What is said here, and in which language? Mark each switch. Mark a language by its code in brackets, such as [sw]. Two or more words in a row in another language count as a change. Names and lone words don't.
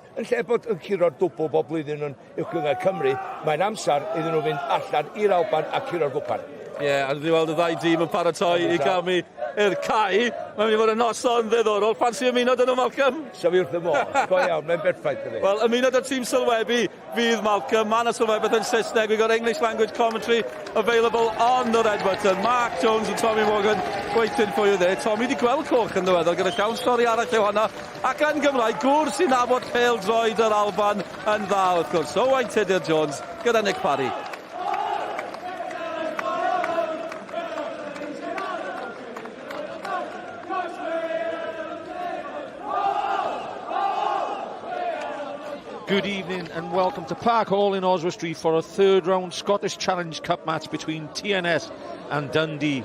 [cy] Yn lle bod yn curo'r dwbl bob blwyddyn yn uwchgyngor Cymru, mae'n amser iddyn nhw fynd allan i'r Alban a curo'r gwpan. Ie, a dwi weld y ddau dîm yn paratoi i gael mi i'r cae. Mae'n mynd i fod yn noson ddiddorol. Ffansi ymunod yn o, Malcolm? So fi wrth y môr. Go iawn, mae'n berffaith. Wel, ymunod y tîm sylwebu fydd Malcolm. Mae yna sylwebeth yn Saesneg. [en] We've got English language commentary available on the red button. Mark Jones and Tomi Morgan waiting for you there. [cy] Tomi wedi gweld coch yn ddiweddol gyda llawn stori arall yw hwnna. Ac yn Gymraeg, gwr sy'n nabod pêl-droed yr Alban yn dda, wrth gwrs. O Wain Tudur Jones gyda Nick Parry. [en] Good evening and welcome to Park Hall in Oswestry for a third round Scottish Challenge Cup match between TNS and Dundee.